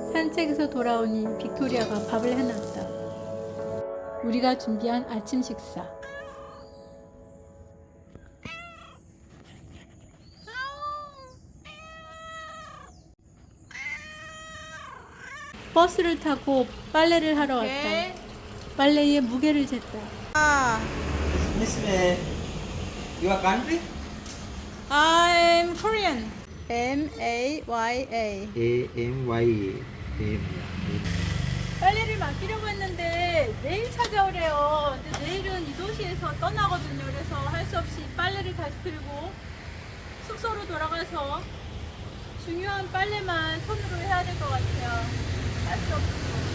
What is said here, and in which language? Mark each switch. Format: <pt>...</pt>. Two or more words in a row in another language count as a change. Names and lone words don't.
<ko>산책에서 돌아오니 빅토리아가 밥을 해놨다. 우리가 준비한 아침 식사. 버스를 타고 빨래를 하러 왔다. 빨래에 무게를 쟀다.</ko> <en>Miss May, your country? I'm Korean. M-A-Y-A. A-M-Y-A.</en> <ko>빨래를 맡기려고 했는데 내일 찾아오래요. 근데 내일은 이 도시에서 떠나거든요. 그래서 할 수 없이 빨래를 다시 들고 숙소로 돌아가서 중요한 빨래만 손으로 해야 될 것 같아요. 할 수 없어요.</ko>